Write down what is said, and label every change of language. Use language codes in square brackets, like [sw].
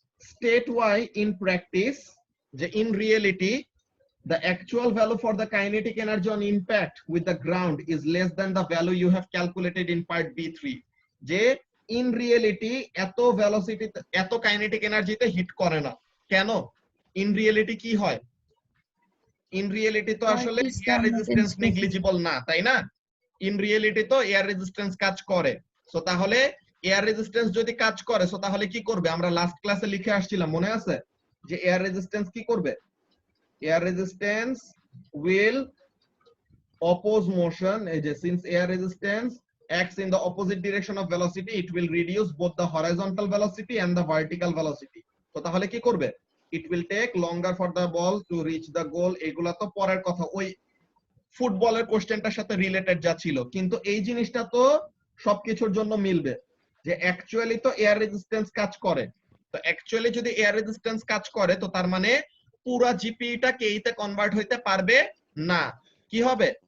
[en] State why in practice, যে in reality the actual value for the kinetic energy on impact with the ground is less than the value you have calculated in part B3। [bn] যে in reality এত velocity এত kinetic energy তে hit করে না কেন? in reality কি হয়? in reality তো আসলে air resistance negligible না, তাই না? in reality তো air resistance কাজ করে। সো তাহলে air resistance যদি কাজ করে, সো তাহলে কি করবে? আমরা লাস্ট ক্লাসে লিখে আসছিলাম, মনে আছে? যে air resistance কি করবে? [en] Air resistance will oppose motion, since air resistance acts in the opposite direction of velocity, it will reduce both the horizontal velocity and the vertical velocity। [bn] তো তাহলে কি করবে? [en] It will take longer for the ball to reach the goal। [bn] এগুলা তো পরের কথা, ওই ফুটবলের কোশ্চেনটার সাথে রিলেটেড যা ছিল, কিন্তু এই জিনিসটা তো সবকিছুর জন্য মিলবে যে অ্যাকচুয়ালি তো এয়ার রেজিস্ট্যান্স কাজ করে। তো অ্যাকচুয়ালি যদি এয়ার রেজিস্ট্যান্স কাজ করে, তো তার মানে পুরা জিপিটা কেইতে কনভার্ট হইতে পারবে না। কি হবে?